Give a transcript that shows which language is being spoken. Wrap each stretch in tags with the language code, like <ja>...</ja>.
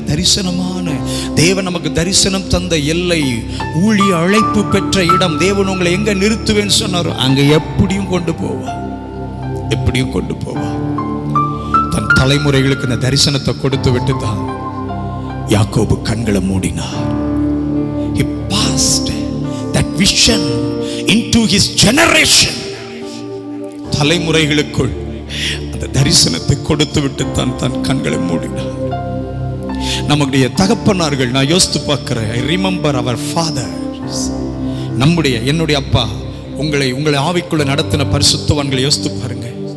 <ta>தரிசனமான தேவன் நமக்கு தரிசனம் தந்த எல்லை, ஊழிய அழைப்பு பெற்ற இடம். தேவன் உங்களை எங்க நிறுத்துவேன்னு சொன்னாரோ அங்க எப்படியும் கொண்டு போவா, எப்படியும் கொண்டு போவா. தன் தலைமுறைகளுக்கு இந்த தரிசனத்தை கொடுத்து விட்டு தான் யாக்கோபு கண்களை மூடினார்.</ta> <en>He passed that vision into his generation.</en> <ta>தலைமுறைகளுக்குள் அந்த தரிசனத்தை கொடுத்து விட்டு தான் தன் கண்களை மூடினார். நம்முடைய தகப்பனார்கள், நான் யோசித்து பார்க்கிறேன்,</ta> <en>I remember our fathers.</en> <ta>என்னுடைய அப்பா உங்களை ஆவிக்குள்ள நடத்தின பரிசுத்தவான்களை யோசித்து பாருங்க.</ta>